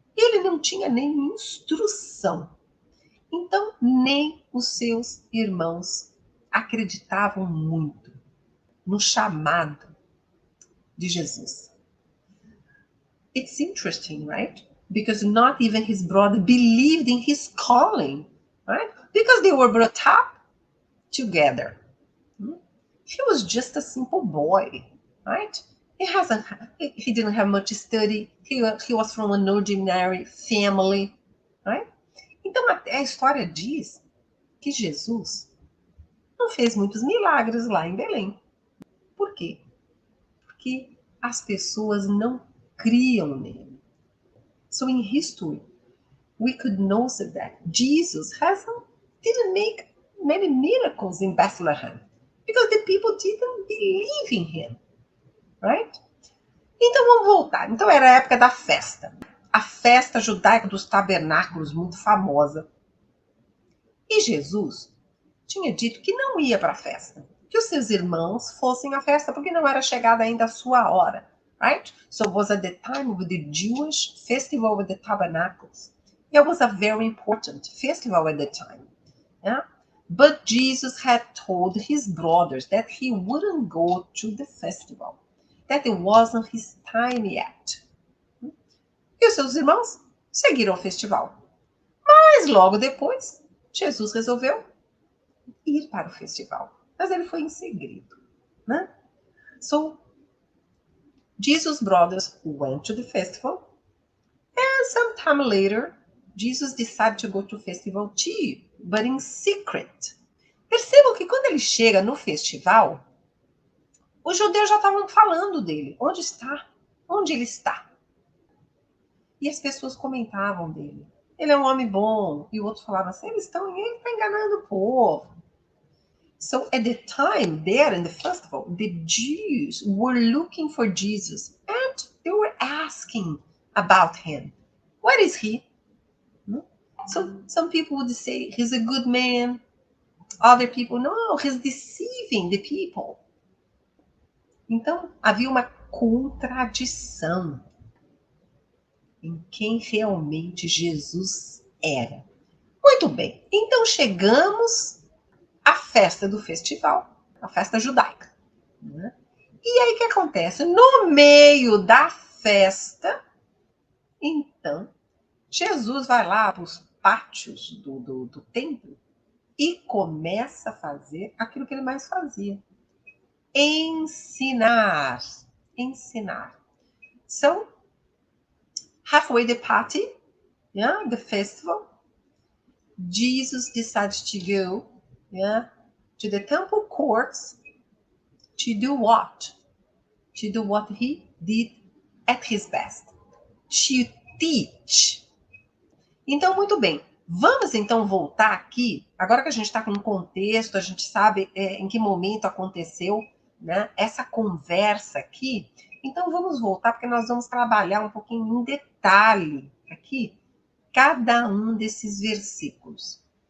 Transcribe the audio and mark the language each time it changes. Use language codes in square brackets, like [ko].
[pt] Ele não tinha nem instrução. Então, nem os seus irmãos acreditavam muito no chamado de Jesus. [en] It's interesting, right? Because not even his brother believed in his calling, right? Because they were brought up together. He was just a simple boy, right? He didn't have much study. He was from an ordinary family, right? [pt] Então a história diz que Jesus não fez muitos milagres lá em Belém. Por quê? Porque as pessoas não criam nele. [en] So in history, we could notice that Jesus didn't make many miracles in Bethlehem because the people didn't believe in him, right? [pt] Então vamos voltar. Então era a época da festa. A festa judaica dos tabernáculos, muito famosa. E Jesus tinha dito que não ia para a festa, que os seus irmãos fossem à festa, porque não era chegada ainda a sua hora, [en] right? So it was at the time of the Jewish festival of the Tabernacles. It was a very important festival at the time. Yeah? But Jesus had told his brothers that he wouldn't go to the festival, that it wasn't his time yet. [pt] E os seus irmãos seguiram o festival. Mas logo depois, Jesus resolveu ir para o festival. Mas ele foi em segredo, né? [en] So, Jesus' brothers went to the festival. And sometime later, Jesus decided to go to the festival too, but in secret. [pt] Percebam Só que quando ele chega no festival, os judeus já estavam falando dele. Onde está? Onde ele está? E as pessoas comentavam dele. Ele é um homem bom. E o outro falava assim, ele está enganando o povo. [en] So at the time there in the festival, the Jews were looking for Jesus and they were asking about him. Where is he? So some people would say he's a good man. Other people, no, he's deceiving the people. [pt] Então, havia uma contradição em quem realmente Jesus era. Muito bem, então chegamos à festa do festival, a festa judaica. Né? E aí o que acontece? No meio da festa, então, Jesus vai lá para os pátios do templo e começa a fazer aquilo que ele mais fazia. Ensinar. Ensinar. [en] So, halfway the party, yeah, the festival, Jesus decides to go, yeah, to the temple courts to do what? To do what he did at his best. To teach. [pt] Então, muito bem. Vamos, então, voltar aqui. Agora que a gente está com um contexto, a gente sabe em que momento aconteceu, né, essa conversa aqui. Então, vamos voltar, porque nós vamos trabalhar um pouquinho em detalhe aqui cada um desses versículos.